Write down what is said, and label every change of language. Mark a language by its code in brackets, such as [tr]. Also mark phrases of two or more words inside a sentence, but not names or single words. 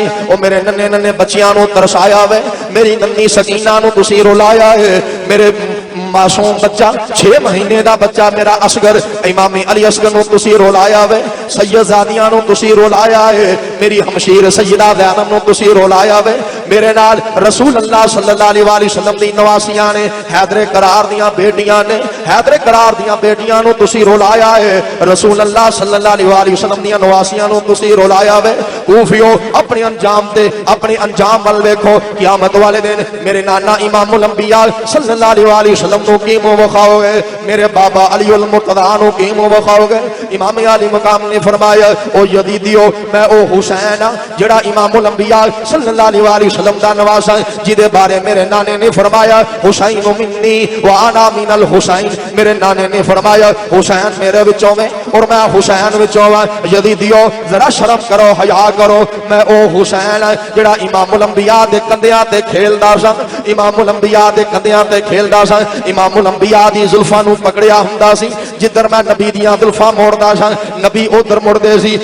[pa] او میرے ننھے ننھے بچیاں نوں ترسایا وے، میری ننھی سکینہ نوں تسی رلایا ہے. میرے معصوم بچہ 6 مہینے کا بچہ میرا اصغر امام علی اصغر نوں تسی رلایا وے، سیدزادیاں نوں تسی رلایا ہے، میری ہمشیر سیدہ زینب نوں تسی رلایا وے. میرے نال رسول اللہ [ar] صلى الله عليه وسلم [pa] دی نواسیاں نے، حیدرِ کرار دیاں بیٹیاں نے، حیدرِ کرار دیاں بیٹیاں نوں تسی رلایا ہے. رسول اللہ [ar] صلى الله عليه وسلم [pa] دیاں نواسیاں نوں تسی رلایا وے. کوفیو اپنے انجام تے اپنے انجام ول دیکھو، قیامت والے دن میرے نانا امام الانبیاء [ar] صلى الله عليه وسلم [pa] نوں کی منہ وکھاؤ گے، میرے بابا علی المرتضیٰ نوں کی منہ وکھاؤ گے. امام عالی مقام نے فرمایا، او یزیدیو، میں او حسین ہاں جیہڑا امام الانبیاء [ar] صلى الله عليه وسلم [pa] دا نواسہ، جدے بارے میرے نانے نے فرمایا, [ar] حسين مني وأنا من الحسين. [pa] میرے نانے نے فرمایا، حسین میرے وچوں میں اور میں حسین وچوں ہاں. یزیدیو، ذرا شرم کرو، حیا کرو، میں او حسین ہاں جیہڑا امام الانبیاء دے کندھیاں تے کھیلدا سا، امام الانبیاء دے کندھیاں تے کھیلدا سا. امام الانبیاء دی زلفاں نوں پکڑیا ہندا سی، جدھر میں نبی دیاں زلفاں موڑدا سا، نبی ادھر مڑدے سی.